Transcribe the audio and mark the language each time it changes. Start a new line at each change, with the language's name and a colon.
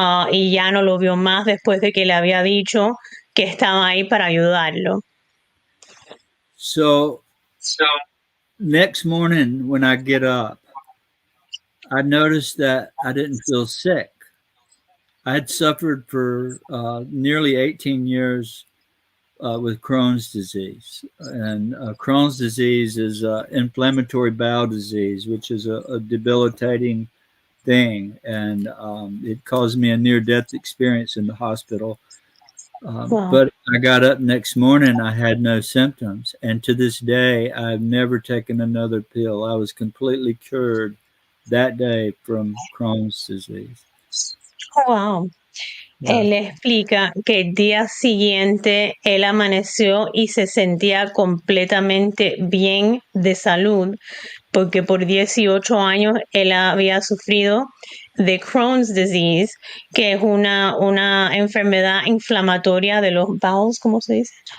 Spanish: Y ya no lo vio más después de que le había dicho que estaba ahí para ayudarlo.
English: So next morning when I get up, I noticed that I didn't feel sick. I had suffered for nearly 18 years with Crohn's disease. And Crohn's disease is inflammatory bowel disease, which is a debilitating thing. And it caused me a near-death experience in the hospital. Wow. But I got up next morning, I had no symptoms. And to this day, I've never taken another pill. I was completely cured that day from Crohn's disease. Wow. Yeah.
Spanish: Él explica que el día siguiente él amaneció y se sentía completamente bien de salud, porque por 18 años él había sufrido de
English: Crohn's disease,
Spanish: que es una enfermedad inflamatoria de los bowels, ¿cómo se dice?